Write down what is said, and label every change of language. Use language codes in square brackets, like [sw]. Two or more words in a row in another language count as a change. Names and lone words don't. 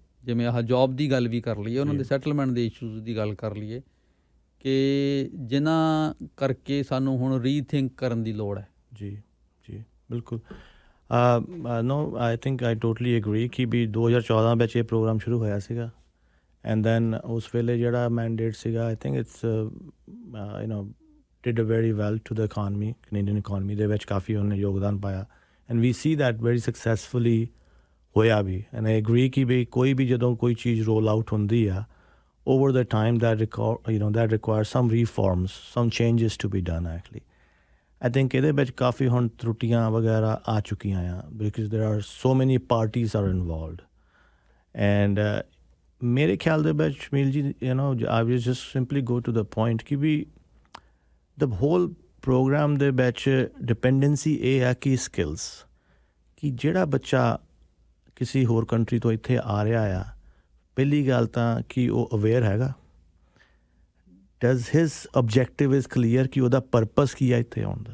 [pa] ਜਿਵੇਂ ਆਹ ਜੋਬ ਦੀ ਗੱਲ ਵੀ ਕਰ ਲਈਏ, ਉਹਨਾਂ ਦੇ ਸੈਟਲਮੈਂਟ ਦੇ ਇਸ਼ੂਜ਼ ਦੀ ਗੱਲ ਕਰ ਲਈਏ ਕਿ ਜਿਨ੍ਹਾਂ ਕਰਕੇ ਸਾਨੂੰ ਹੁਣ ਰੀਥਿੰਕ ਕਰਨ ਦੀ ਲੋੜ ਹੈ। ਜੀ ਬਿਲਕੁਲ। [en] no I think I totally agree [pa] ਕਿ ਵੀ 2014 ਵਿੱਚ ਇਹ ਪ੍ਰੋਗਰਾਮ ਸ਼ੁਰੂ ਹੋਇਆ ਸੀਗਾ [en] and then [pa] ਉਸ ਵੇਲੇ ਜਿਹੜਾ ਮੈਂਡੇਟ ਸੀਗਾ [en] I think it's did very well to the economy, Canadian economy [pa] ਦੇ ਵਿੱਚ ਕਾਫੀ ਉਹਨੇ ਯੋਗਦਾਨ ਪਾਇਆ [en] and we see that very successfully [pa] ਹੋਇਆ ਵੀ। [en] and I agree [pa] ਕਿ ਵੀ ਕੋਈ ਵੀ ਜਦੋਂ ਕੋਈ ਚੀਜ਼ [en] roll out [pa] ਹੁੰਦੀ ਆ [en] over the time that requires some reforms, some changes to be done actually. I think [pa] ਇਹਦੇ ਵਿੱਚ ਕਾਫੀ ਹੁਣ ਤਰੁੱਟੀਆਂ ਵਗੈਰਾ ਆ ਚੁੱਕੀਆਂ ਆ [en] because there are so many parties are involved [pa] and ਮੇਰੇ ਖਿਆਲ ਦੇ ਵਿੱਚ ਸ਼ਮੀਲ ਜੀ [en] I will just simply go to the point [pa] ਕਿ ਵੀ [en] the whole program [pa] ਦੇ ਵਿੱਚ ਡਿਪੈਂਡੈਂਸੀ ਇਹ ਹੈ ਕਿ ਸਕਿੱਲਸ ਕਿ ਜਿਹੜਾ ਬੱਚਾ ਕਿਸੇ ਹੋਰ ਕੰਟਰੀ ਤੋਂ ਇੱਥੇ ਆ ਰਿਹਾ ਆ ਪਹਿਲੀ ਗੱਲ ਤਾਂ ਕਿ ਉਹ ਅਵੇਅਰ ਹੈਗਾ, [en] does his objective is clear [pa] ਕਿ ਉਹਦਾ ਪਰਪਸ ਕੀ ਹੈ ਇੱਥੇ ਆਉਣ ਦਾ।